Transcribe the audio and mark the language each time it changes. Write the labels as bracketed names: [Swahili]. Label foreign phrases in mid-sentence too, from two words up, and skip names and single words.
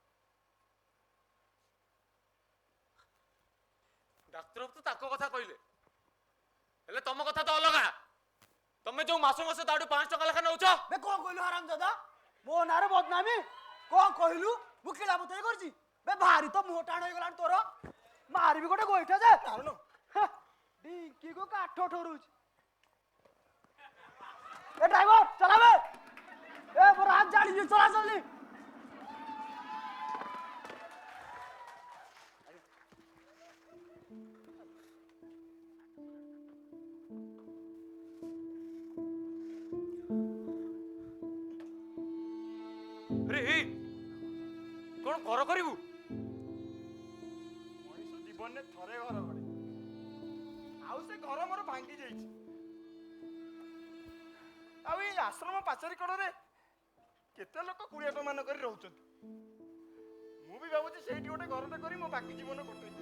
[Odia] ଡାକ୍ତର ତ ତାଙ୍କ କଥା କହିଲେ, ହେଲେ ତମ କଥା ତ ଅଲଗା। ତମେ ଯୋଉ ମାସ ମାସ ତାଠୁ 5 ଟଙ୍କା ଲେଖା ନଉଛ। ବେ କ'ଣ କହିଲୁ ହାରାମଜାଦା? ମୋ ନାଁରେ ବଦନାମୀ କ'ଣ କହିଲୁ? ମୁଁ କିଳା ମତେ କରିଛି? ବେ ଭାରି ତ ମୁହଁ ଟାଣ ହେଇଗଲାଣି ତୋର। ମାରିବି ଗୋଟେ ଗୋଇଠା ଯେ। ଢିଙ୍କିକୁ କାଠ ଠରୁଛି। [Hindi] ए ड्राइवर चला बे। ए मोर हाथ जाड़ी चला जल्दी। अरे कौन घर करू? [Odia] ମଣିଷ ଜୀବନରେ ଥରେ ଘର ଗଢ଼େ, ଘର ମୋର ଭାଙ୍ଗି ଯାଇଛି। ଆଉ ଏଇ ଆଶ୍ରମ ପାଚେରୀ କଡ଼ରେ କେତେ ଲୋକ କୁଡ଼ିଆଟ ମାନ କରି ରହୁଛନ୍ତି। ମୁଁ ବି ଭାବୁଛି ସେଇଠି ଗୋଟେ ଘରଟେ କରି ମୋ ବାକି ଜୀବନ କଟେଇବି।